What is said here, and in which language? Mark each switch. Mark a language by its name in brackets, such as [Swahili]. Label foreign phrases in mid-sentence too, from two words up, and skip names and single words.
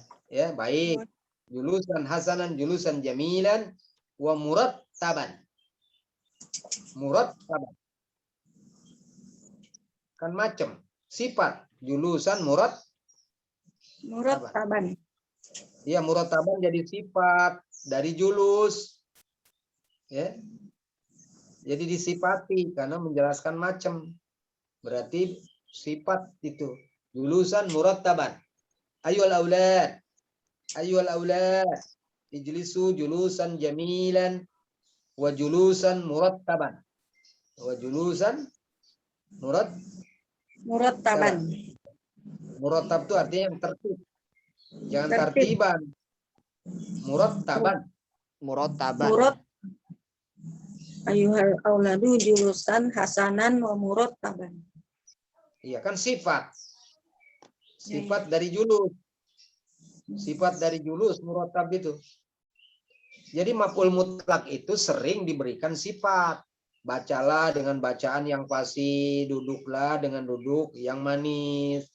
[Indonesian] Ya, baik. [Arabic] جلوسا حسنا، جلوسا جميلا، ومرتبا. [Indonesian] Murattaban. Kan macam. Sifat. Julusan [Arabic] Murotaban. [Indonesian] Ya, murattaban jadi sifat dari julus. Ya. Jadi disifati karena menjelaskan macam. Berarti sifat itu. [Arabic] جلوسا مرتبا. أيها الأولاد. أيها الأولاد. اجلسوا جلوسا جميلا وجلوسا مرتبا. وجلوسا Murotaban. [Indonesian] murattab itu artinya yang tertib. Jangan tartiban. Murattaban. [Arabic] Murotaban. أيها الأولاد جلوسا حسنا ومرتبا. [Indonesian] Iya kan sifat. Sifat dari julus. Sifat dari [Arabic] جلوس مرتب [Indonesian] itu. Jadi [Arabic] مفعول مطلق [Indonesian] itu sering diberikan sifat. Bacalah dengan bacaan yang fasih, duduklah dengan duduk yang manis.